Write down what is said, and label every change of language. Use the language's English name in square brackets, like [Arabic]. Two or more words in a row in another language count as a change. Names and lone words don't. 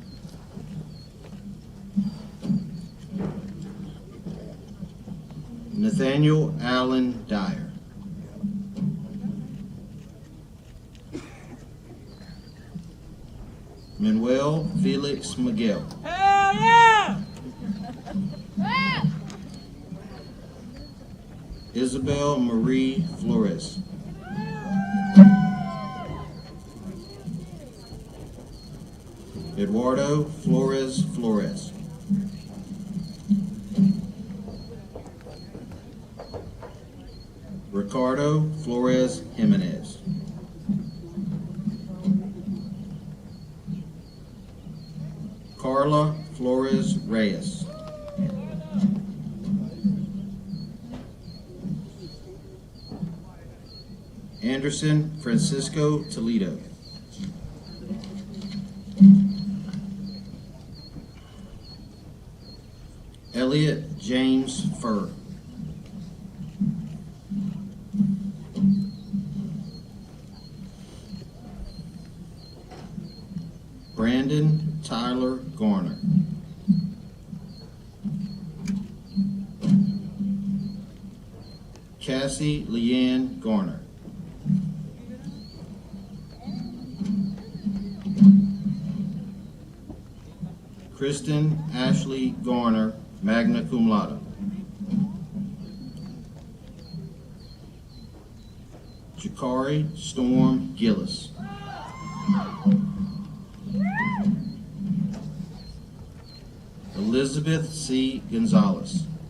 [English] Nathaniel Allen Dyer. Manuel Felix Miguel. Hell yeah! Isabel Marie Flores. Eduardo Flores Flores. Ricardo Flores Jimenez. Carla Flores Reyes. Anderson Francisco Toledo. Elliot James Furr. Brandon Tyler Garner. Cassie Leanne Garner. Kristen Ashley Garner, [Latin] magna cum laude. [English] Jakari Storm Gillis. Elizabeth C. Gonzalez.